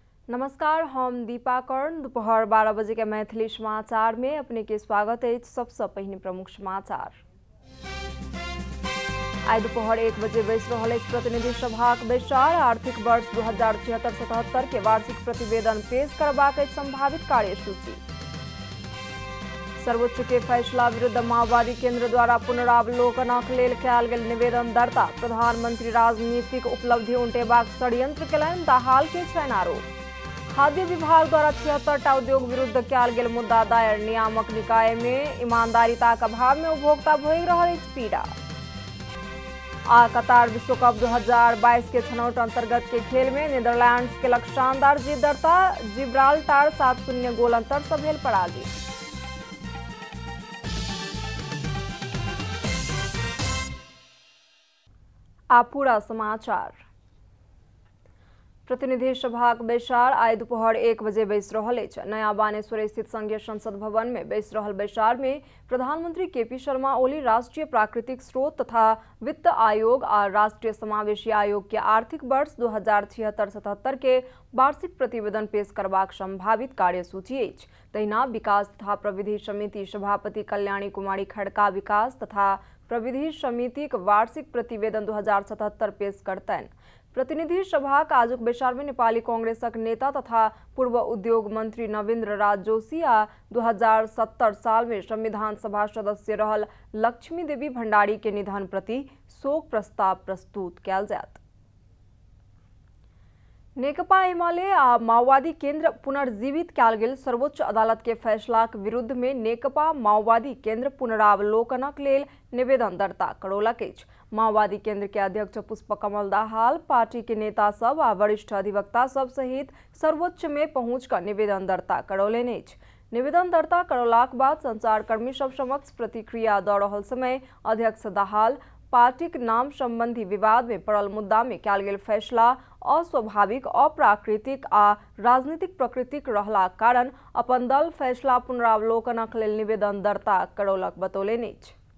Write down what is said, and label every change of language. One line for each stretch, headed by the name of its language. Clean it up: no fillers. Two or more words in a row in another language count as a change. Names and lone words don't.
Maithili: नमस्कार, हम दीपा कर्ण। दोपहर 12 बजे के मैथिली समाचार में अपने के स्वागत है। सबसे पहले प्रमुख समाचार। आज दोपहर 1 बजे बैस रहल प्रतिनिधि सभा के बैसार आर्थिक वर्ष 2076-77 के वार्षिक प्रतिवेदन पेश करबाक संभावित कार्यसूची। सर्वोच्च के फैसला विरुद्ध माओवादी केंद्र द्वारा पुनरावलोकनक लेल कयल गेल निवेदन दर्ता। प्रधानमंत्री राजनीतिक उपलब्धि उंटेबाक षड्यंत्र केलनि, दाहाल के छनि आरोप। खाद्य विभाग द्वारा 76टा उद्योग विरुद्ध कयल गेल मुद्दा दायर। नियामक निकाय में ईमानदारीताक अभाव में उपभोक्ता भोगि रहल पीड़ा। आ कतार विश्व कप 2022 के छनौट अंतर्गत के खेल में नीदरलैंड्स के शानदार जीत दर्ता। जिब्राल्टर 7-0 गोल अंतर से भेल पराजित। आ पूरा समाचार। प्रतिनिधि सभा के बैसार आज दोपहर 1 बजे बैस रहल अछि। नया बानेश्वर स्थित संघीय संसद भवन में बैस रहल बैसार में प्रधानमंत्री केपी शर्मा ओली राष्ट्रीय प्राकृतिक स्रोत तथा वित्त आयोग और राष्ट्रीय समावेशी आयोग के आर्थिक वर्ष 2076-77 के वार्षिक प्रतिवेदन पेश करबाक संभावित कार्यसूची अछि। तहिना विकास तथा प्रविधि समिति सभापति कल्याणी कुमारी खड़का विकास तथा प्रविधि समिति के वार्षिक प्रतिवेदन 2077 पेश करतनि। प्रतिनिधि सभा के आजुक बैसार में नेपाली कांग्रेसक नेता तथा पूर्व उद्योग मंत्री नवीन्द्र राज जोशी आ 2070 साल में संविधान सभा सदस्य रहल लक्ष्मी देवी भंडारी के निधन प्रति शोक प्रस्ताव प्रस्तुत कयल जायत। नेकपा एमाले आ माओवादी केंद्र पुनर्जीवित कयल गेल सर्वोच्च अदालत के फैसला के विरुद्ध में नेकपा माओवादी केंद्र पुनरावलोकनक लेल निवेदन दर्ता करौलक अछि। माओवादी केंद्र के अध्यक्ष पुष्पकमल दाहाल पार्टी के नेता सब आ वरिष्ठ अधिवक्ता सब सहित सर्वोच्च में पहुंच कर निवेदन दर्ता करौलनि अछि। निवेदन दर्ता करौलाक बाद संचारकर्मी सब समक्ष प्रतिक्रिया दऽ रहल समय अध्यक्ष दाहाल पार्टी के नाम संबंधी विवाद में पड़ल मुद्दा में कयल गेल फैसला अस्वाभाविक, अप्राकृतिक आ राजनीतिक प्रकृतिक रहलाक कारण अपन दल फैसला पुनरावलोकनक लेल निवेदन दर्ता करौलक बतौलनि अछि।